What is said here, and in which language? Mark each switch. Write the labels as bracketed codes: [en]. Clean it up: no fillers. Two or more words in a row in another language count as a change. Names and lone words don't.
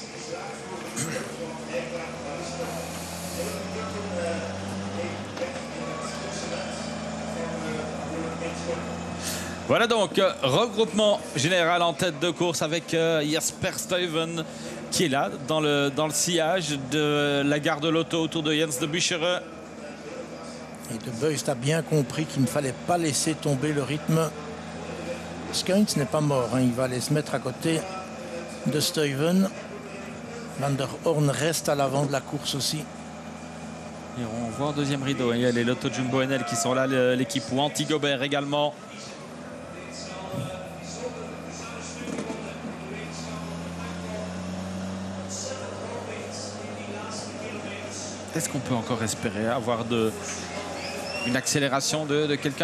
[fr] Voilà donc, regroupement général en tête de course avec Jasper Stuyven qui est là dans le sillage de la gare de l'auto autour de Jens de Bucherer. Et De Beust a bien compris qu'il ne fallait pas laisser tomber le rythme. Skuins n'est pas mort, hein. Il va aller se mettre à côté de Stuyven. Van der Horn reste à l'avant de la course aussi. Et on voit en deuxième rideau, il y a les Lotto Jumbo NL qui sont là, l'équipe Wanty Gobert également. Est-ce qu'on peut encore espérer avoir une accélération de quelqu'un?